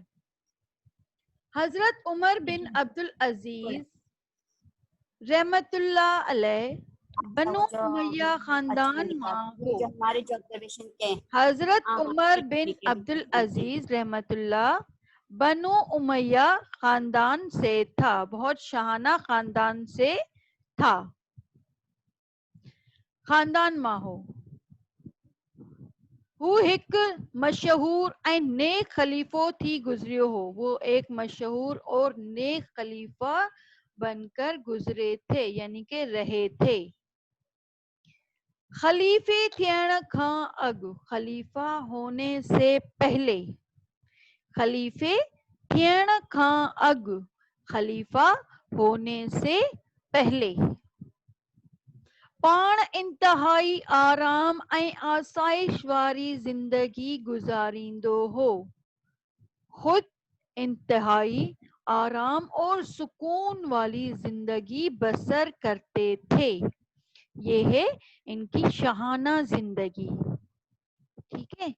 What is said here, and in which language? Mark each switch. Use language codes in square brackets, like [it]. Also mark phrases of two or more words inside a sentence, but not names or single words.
[sd] हजरत उमर बिन अब्दुल अजीज रहमतुल्लाह अलैह बनु उमैया खानदान मां हो. [hi] जो हमारे जो ऑब्जर्वेशन के हैं हजरत उमर बिन ठीक है, अब्दुल अजीज रहमतुल्लाह बनु उमैया खानदान से था, बहुत शाहाना खानदान से था. [sd] खानदान मां हो. हू हिक मशहूर ऐं नेक खलीफो थी गुजरियो हो. [hi] वो एक मशहूर और नेक खलीफा बनकर गुजरे थे, यानी कि रहे थे. [sd] खलीफे थियण खां अॻु, [hi] खलीफा होने से पहले, [sd] खलीफे थियण खां अॻु, [hi] खलीफा होने से पहले [sd] पाण इंतहाई आराम ऐं आसाइश वारी जिंदगी गुजारींदो हो. [hi] खुद इंतहाई आराम और सुकून वाली जिंदगी बसर करते थे. ये है इनकी शाहाना जिंदगी. ठीक है.